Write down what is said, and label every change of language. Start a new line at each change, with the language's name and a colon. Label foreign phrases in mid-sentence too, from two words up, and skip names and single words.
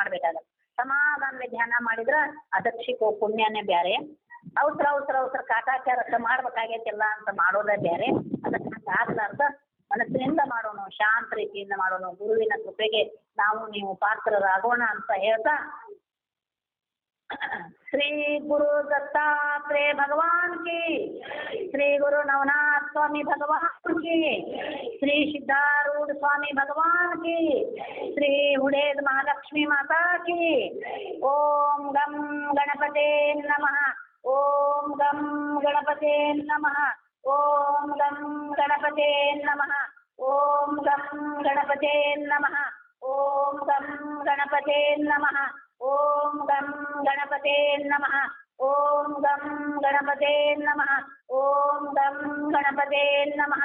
Kannada: ಸಮಾಧಾನವೇ ಧ್ಯಾನ ಮಾಡಿದ್ರ ಅದಕ್ಕೆ ಸಿಕ್ಕೋ ಪುಣ್ಯನೇ ಬ್ಯಾರೆ. ಅವಸರ ಕಾಟಾಚಾರಕ್ಕೆ ಮಾಡ್ಬೇಕಾಗೈತಿಲ್ಲ ಅಂತ ಮಾಡೋದೇ ಬೇರೆ. ಅದಕ್ಕೆ ಹಂಗೆ ಆಗ್ಲಾರ್ದ ಮನಸ್ಸಿನಿಂದ ಮಾಡೋಣ, ಶಾಂತ ರೀತಿಯಿಂದ ಮಾಡೋಣ. ಗುರುವಿನ ಕೃಪೆಗೆ ನಾವು ನೀವು ಪಾತ್ರರಾಗೋಣ ಅಂತ ಹೇಳ್ತಾ, ಶ್ರೀ ಗುರು
Hindi: दत्तात्रेय भगवान की, श्री गुरु नवनाथ स्वामी भगवान की, श्री सिद्धारूढ़ स्वामी भगवान की, श्री हुडेद महालक्ष्मी माता की।
Sanskrit: ओम गम गणपते नमः, ओम गम गणपते नमः, ओम गम गणपते नमः, ओम गम गणपते नमः, ओम गम गणपते नमः, ओम गम गणपते नमः, ओम गम गणपते नमः, ओम गम गणपते नमः।